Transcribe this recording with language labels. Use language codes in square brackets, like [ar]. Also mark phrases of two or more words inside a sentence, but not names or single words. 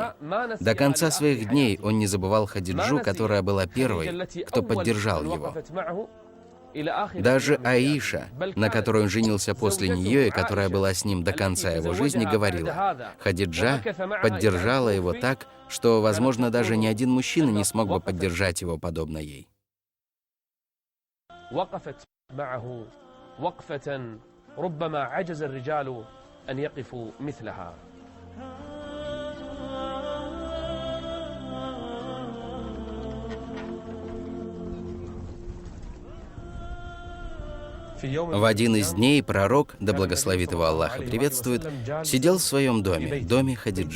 [ru] До конца своих дней он не забывал Хадиджу, которая была первой, кто поддержал его. Даже Аиша, на которой он женился после нее и которая была с ним до конца его жизни, говорила: Хадиджа поддержала его так, что, возможно, даже ни один мужчина не смог бы поддержать его подобно ей. [ar] وقفت معه وقفة ربما عجز الرجال أن يقفوا مثلها. [ru] В один из дней пророк, да благословит его Аллах и приветствует, сидел в своем доме, доме Хадиджи.